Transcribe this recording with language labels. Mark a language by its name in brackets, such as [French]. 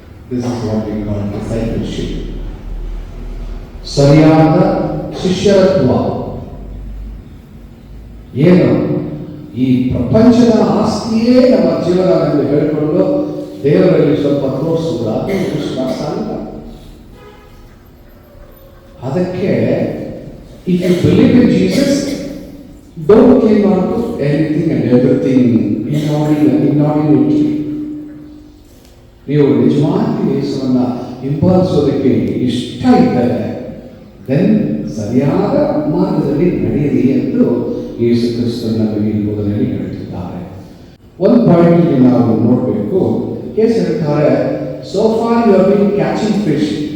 [English] This is what we call discipleship. [Kannada] ಸರಿಯಾದ ಶಿಷ್ಯತ್ವ. ಏನು? ಈ ಪ್ರಪಂಚದ ಆಸ್ತಿಯೇ ನಮ್ಮ ಜೀವನ ಎಂದು ಹೇಳಿಕೊಂಡು ದೇವರಲ್ಲಿ ಸ್ವಲ್ಪ ತೋರಿಸುವುದು ಅದು ವಿಶ್ವಾಸ ಅಲ್ಲ. [English] ಅದಕ್ಕೆ if you believe in Jesus, don't cling on to anything and everything inordinately. [Kannada] ನೀವು ನಿಜವಾಗಿ ಯೇಸುವನ್ನ ಹಿಂಬಾಲಿಸೋದಕ್ಕೆ ಇಷ್ಟ ಇದ್ದರೆ ದೆನ್ ಸರಿಯಾದ ಮಾರ್ಗದಲ್ಲಿ ನಡೆಯಿರಿ ಎಂದು ಯೇಸು ಕ್ರಿಸ್ತರು ನಮಗೆ ಈ ಮೊದಲನೇ ಹೇಳ್ತಿದ್ದಾರೆ. ಒಂದು ಪಾಯಿಂಟ್ ಇಲ್ಲಿ ನಾವು ನೋಡಬೇಕು. ಯೇಸು ಹೇಳ್ತಾರೆ, [English] So far you have been catching fish.